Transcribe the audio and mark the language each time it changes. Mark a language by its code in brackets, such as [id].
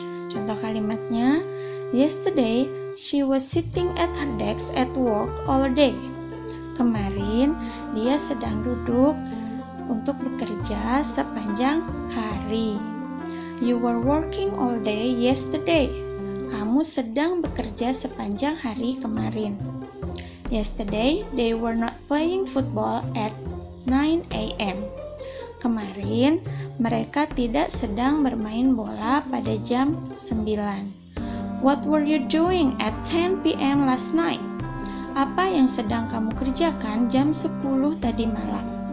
[id] Contoh kalimatnya, [en] yesterday she was sitting at her desk at work all day. [id] Kemarin dia sedang duduk untuk bekerja sepanjang hari. [en] You were working all day yesterday. [id] Kamu sedang bekerja sepanjang hari kemarin. [en] Yesterday, they were not playing football at 9 a.m. [id] Kemarin, mereka tidak sedang bermain bola pada jam 9. [en] What were you doing at 10 p.m. last night? [id] Apa yang sedang kamu kerjakan jam 10 tadi malam?